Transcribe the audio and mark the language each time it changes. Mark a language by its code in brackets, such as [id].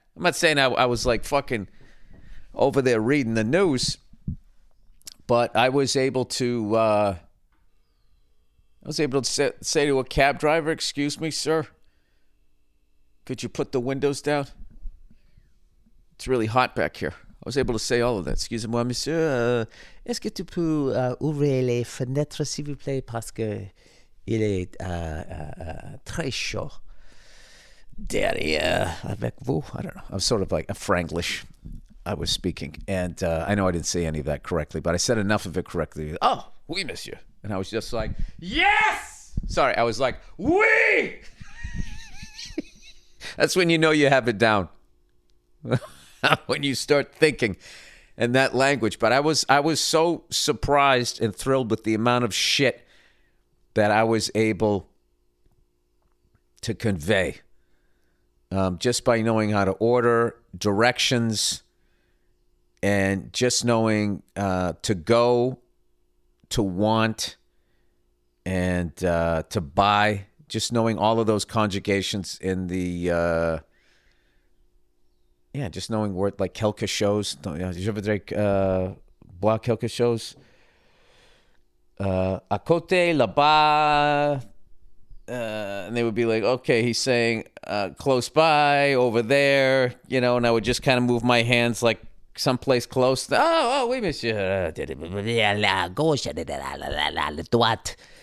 [en] I'm not saying I was like fucking over there reading the news, but I was able to was able to say to a cab driver, "Excuse me, sir, could you put the windows down? It's really hot back here." I was able to say all of that. [fr] "Excusez-moi, monsieur, est-ce que tu peux ouvrir les fenêtres, s'il vous plaît, parce que il est très chaud derrière avec vous." [en] I don't know. I was sort of like a Franglish. I was speaking, and I know I didn't say any of that correctly, but I said enough of it correctly. [fr] "Oh, oui, monsieur." [en] And I was just like, "Yes!" Sorry, I was like, "Oui!" That's when you know you have it down. When you start thinking in that language. But I was so surprised and thrilled with the amount of shit that I was able to convey just by knowing how to order, directions, and just knowing to go, to want, and to buy. Just knowing all of those conjugations in the... just knowing where, like, [fr] quelque chose. Je voudrais boire quelque chose. À côté, là-bas. [en] And they would be like, okay, he's saying close by, over there, and I would just kind of move my hands like someplace close. [fr] Oh, oui, monsieur. La gauche, la droite.